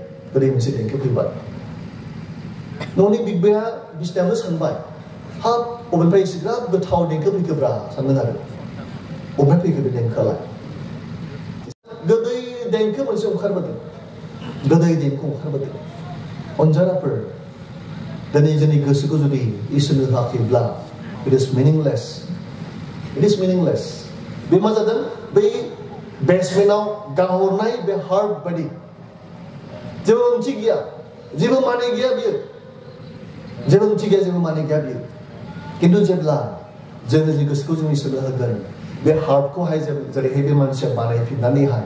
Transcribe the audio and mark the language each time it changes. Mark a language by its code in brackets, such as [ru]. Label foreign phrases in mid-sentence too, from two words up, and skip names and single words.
[brx] न'नि बिबाया बिसिनायावनो सानबाय हाब अबेनिफ्राय एसेग्राब गोथाव देंखो फैखोब्रा सानदों आरो अबेनिफ्राय फैखो बे देंखोआलाय गोदै देंखो मोनसे ओंखारबोदों गोदै देंखो ओंखारबोदों अनजाराफोर दिनै जोंनि गोसोखौ जुदि इसोरनो होआखैब्ला [en] it is meaningless [brx] बे मा जादों बै बेसमेन्टआव गाहरनाय बे हार्ट बायदि जेबो ओंथि गैया जेबो माने गैया बियो जेबो ओंथि गैया जेबो माने गैया बियो किन्तु जेब्ला जों जोंनि गोसोखौ जों इसोरनो होगोन बे हार्टखौहाय जेरैहाय बे मानसिया बानायफिननानैहाय